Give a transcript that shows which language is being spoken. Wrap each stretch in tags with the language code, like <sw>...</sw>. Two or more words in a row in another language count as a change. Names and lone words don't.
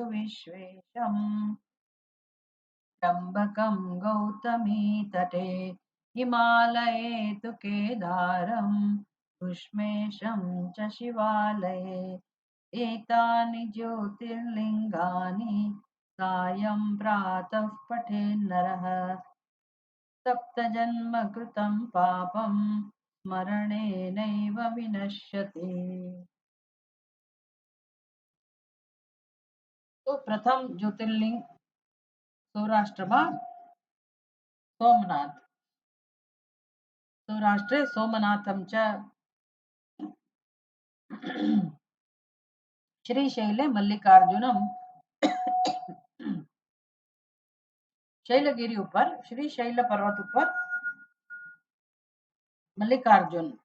<sa>विश्वेशं त्र्यम्बकं गौतमीतटे हिमालये तु केदारं कुष्मेशं च शिवालये एतानि ज्योतिर्लिङ्गानि सायं प्रातः पठेन्नरः सप्तजन्मकृतं पापं स्मरणेनैव विनश्यति.</sa> <gu>તો પ્રથમ જ્યોતિર્લિંગ સૌરાષ્ટ્રમાં સોમનાથ.</gu> <sa>સૌરાષ્ટ્રે સોમનાથમ ચ શ્રીશૈલે મલ્લિકાર્જુનમ.</sa> <gu>શૈલગીરી ઉપર શ્રી શૈલ પર્વત ઉપર મલ્લિકાર્જુન.</gu>